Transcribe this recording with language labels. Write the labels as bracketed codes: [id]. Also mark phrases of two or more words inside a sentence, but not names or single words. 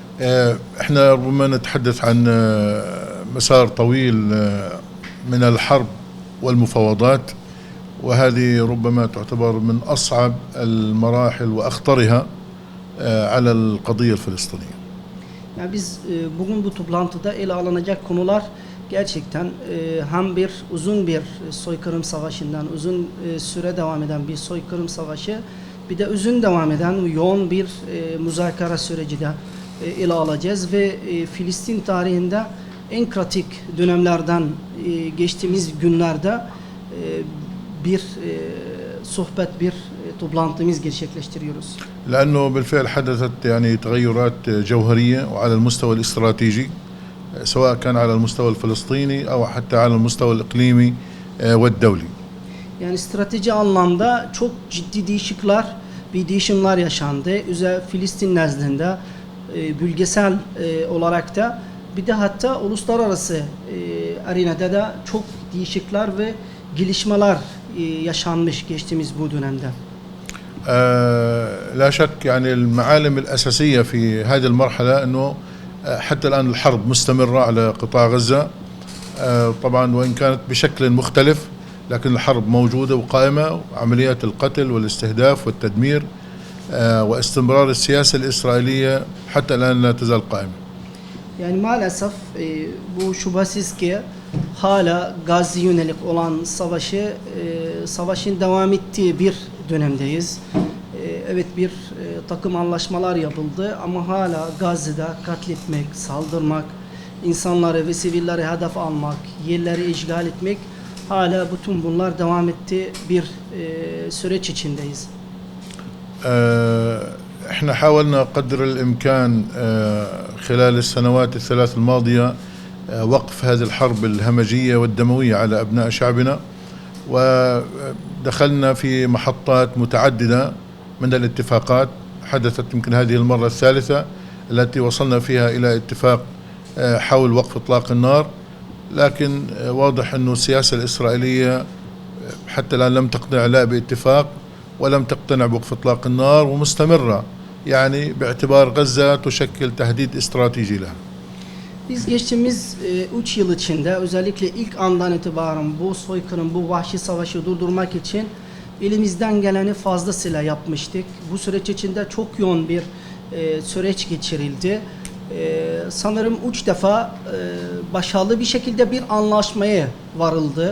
[ar] احنا ربما نتحدث عن مسار طويل من الحرب والمفاوضات، وهذه ربما تعتبر من أصعب المراحل وأخطرها على القضية الفلسطينية. [tr] Yani biz bugün bu toplantıda ele alınacak konular gerçekten hem bir uzun bir soykırım savaşından, uzun süre devam eden bir soykırım savaşı, bir de uzun devam eden yoğun bir muzakara süreci de ele alacağız ve Filistin tarihinde en kritik dönemlerden geçtiğimiz günlerde bir sohbet, bir toplantımız gerçekleştiriyoruz. [ar] لأنه بالفعل حدثت يعني تغيرات جوهرية وعلى المستوى الاستراتيجي، سواء كان على المستوى الفلسطيني أو حتى على المستوى الإقليمي والدولي. [tr] Yani strateji anlamda çok ciddi değişimler yaşandı. Özellikle Filistin nezdinde bölgesel olarak da bir de hatta uluslararası arenada da çok değişiklikler ve gelişmeler yaşanmış geçtiğimiz bu dönemde. [ar] لا شك يعني المعالم الأساسية في هذه المرحلة أنه حتى الآن الحرب مستمرة على قطاع غزة، طبعا وإن كانت بشكل مختلف لكن الحرب موجودة وقائمة، وعمليات القتل والاستهداف والتدمير واستمرار السياسة الإسرائيلية حتى الآن لا تزال قائمة. [tr] Yani maalesef bu şüphesiz ki hala Gazze yönelik olan savaşın devam ettiği bir dönemdeyiz. Evet, bir takım anlaşmalar yapıldı ama hala Gazze'de katletmek, saldırmak, insanları ve sivilleri hedef almak, yerleri işgal etmek, hala bütün bunlar devam ettiği bir süreç içindeyiz. [ar] احنا حاولنا قدر الامكان خلال السنوات الثلاث الماضيه وقف هذه الحرب الهمجيه والدمويه على ابناء شعبنا، ودخلنا في محطات متعدده من الاتفاقات. حدثت يمكن هذه المره الثالثه التي وصلنا فيها الى اتفاق حول وقف اطلاق النار، لكن واضح انه السياسه الاسرائيليه حتى الان لم تقتنع لا باتفاق ولم تقتنع بوقف اطلاق النار، ومستمره يعني باعتبار غزة تشكل تهديد استراتيجي لها. [tr] Biz geçtiğimiz 3 yıl içinde özellikle ilk andan itibaren bu soykırım, bu vahşi savaşı durdurmak için elimizden geleni fazlasıyla yapmıştık. Bu süreç içinde çok yoğun bir süreç geçirildi. Sanırım 3 defa başarılı bir şekilde bir anlaşmaya varıldı.